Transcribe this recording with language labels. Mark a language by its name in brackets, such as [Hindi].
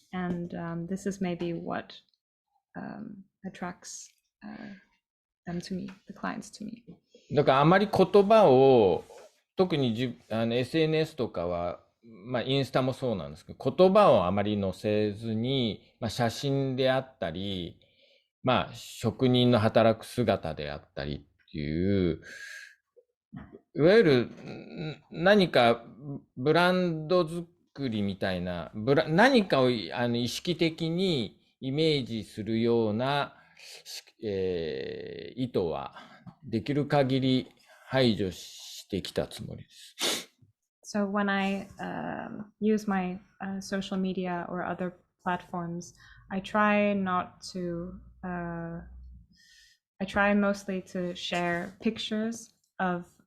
[English] And this is maybe what attracts them to me, the clients to me. [Japanese] だからあまり言葉を、特にSNS とかは、インスタもそうなんですけど、言葉をあまり載せずに、写真であったり、職人の働く姿であったりっていう、いわゆる何かブランド作りみたいな、何かを意識的にイメージするような、意図はできる限り排除してきたつもりです。 [English] So when I use my social media or other platforms, I try mostly to share pictures of